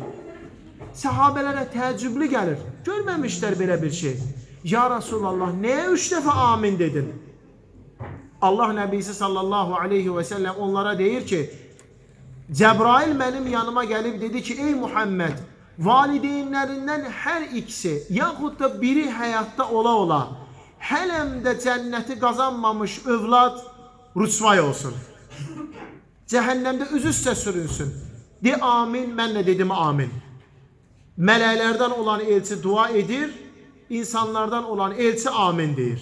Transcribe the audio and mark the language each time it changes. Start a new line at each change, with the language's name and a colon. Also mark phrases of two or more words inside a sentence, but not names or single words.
Turkish: Sahabelere təəccüblü gelir. Görmemişler böyle bir şey. Ya Resulallah neye 3 defa amin dedin? Allah Nebisi sallallahu aleyhi ve sellem onlara deyir ki Cebrail benim yanıma gelip dedi ki ey Muhammed valideynlerinden her ikisi
Azerbaijani: yaxud da biri
Turkish: hayatta ola ola
Azerbaijani: hələm də cənnəti qazanmamış övlad rüsvay olsun. Cəhənnəmdə üz üstə sürünsün. De amin, mən də dedim amin. Mələklərdən olan elçi dua edir, insanlardan olan elçi amin deyir.